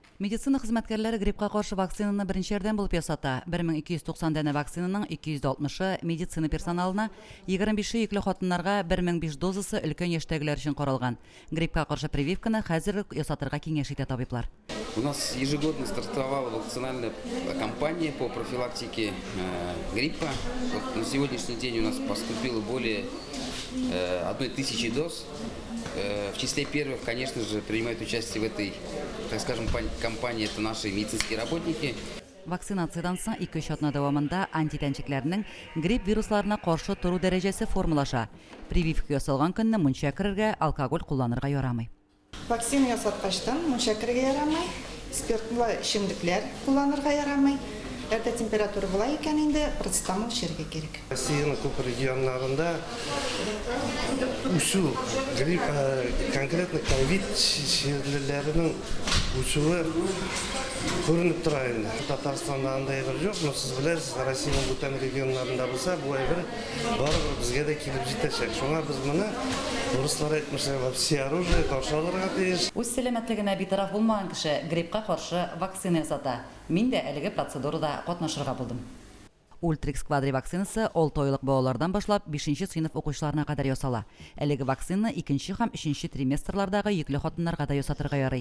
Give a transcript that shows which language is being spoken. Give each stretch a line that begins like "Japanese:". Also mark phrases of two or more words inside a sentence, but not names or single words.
Tatar: Медицина хезмәткәрләре гриппка каршы вакцинаны беренче ярдәм булып ясата. 1290 дәнә вакцинаның 260-ы медицина персоналына, 25-е йөкле хатыннарга 1005 дозасы өлкән яшьтәгеләр өчен каралган. Гриппка каршы прививканы хәзер ясатырга киңәш итә табиблар.
Russian: У нас ежегодно стартовала вакцинальная кампания по профилактике гриппа. Вот на сегодняшний день у нас поступило более 1000 доз. В числе первых, конечно же, принимают участие в этой, так скажем, кампании это наши медицинские работники.
Tatar: Вакцинациядан соң 2-3 атна дәвамында антитәнчекләрнең грипп вирусларына каршы тору дәрәҗәсе формулаша. Прививка ясалган көнне мунча керергә, алкоголь кулланырга ярамый. Вакцина ясаткачтан мунча керергә ярамый, спиртлы эчемлекләр кулланырга ярамый. Әрдә температура була икән инде, процетамол эчәргә кирәк. Россиянең күп регионнарында үсү, грипп, конкретно ковид ширлеләренең үсүе күренеп тора инде. Татарстанда андай бер юк, но сез беләсез, Россиянең бүтән регионнарында булса, бу әйбер барыбер безгә дә килеп җитәчәк. Шуңа без моны урыслар әйтмешә,
Russian: все оружие
Tatar: каршы алырга тиеш. Үз сәламәтлегенә битараф булмаган кеше гриппка каршы вакцина ясата. Мин дә әлеге процедурада катнашырга булдым. Ультрикс квадри вакцинасы 6 айлык балалардан башлап 5нче сыйныф укучыларына кадәр ясала. Әлеге вакцина 2нче һәм 3нче триместрлардагы йөкле хатыннарга да ясатырга ярый.